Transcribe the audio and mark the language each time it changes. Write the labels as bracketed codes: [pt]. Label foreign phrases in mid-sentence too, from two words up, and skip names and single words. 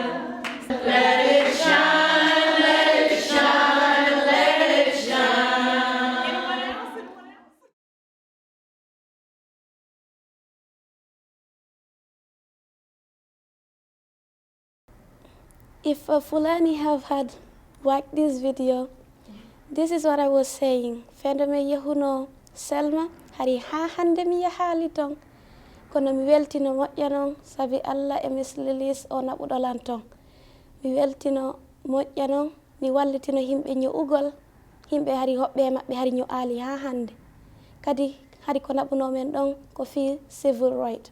[en] Let it shine, let it shine, let it shine. Anyone else? If Fulani have had watched this video, this is what I was saying. [ff] Fendeme yahuno Selma hari ha hande mi yahali ton. Kono mi weltino moƴƴanon sabi Allah e mislilis o naɓuɗolan ton. Mi weltino moƴƴanon mi wallitino himɓe ño'ugol. Himɓe hari hoɓɓe maɓɓe hari ño'ali ha hande. Kadi hari ko naɓunomen ɗon ko fi [en] civil right.